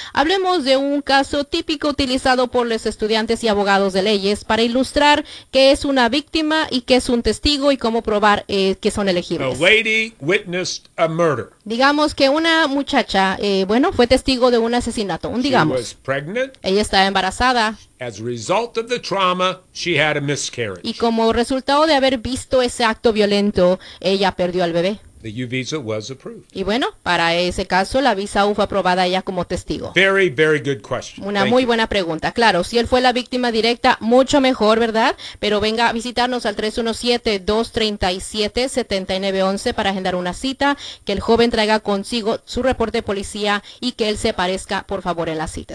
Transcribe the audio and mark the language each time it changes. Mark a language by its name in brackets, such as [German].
[Spanish] Hablemos de un caso típico utilizado por los estudiantes y abogados de leyes para ilustrar qué es una víctima y qué es un testigo y cómo probar que son elegibles. [English] A lady witnessed a murder. [Spanish] Digamos que una muchacha, fue testigo de un asesinato. Digamos. [English] She was pregnant. [Spanish] Ella estaba embarazada. [English] As a result of the trauma, she had a miscarriage. [Spanish] Y como resultado de haber visto ese acto violento, ella perdió al bebé. [English] The U visa was approved. [Spanish] Y bueno, para ese caso, la visa U fue aprobada ella como testigo. [English] Very, very good question. [Spanish] Una muy buena pregunta. Claro, si él fue la víctima directa, mucho mejor, ¿verdad? Pero venga a visitarnos al 317-237-7911 para agendar una cita, que el joven traiga consigo su reporte de policía y que él se aparezca, por favor, en la cita.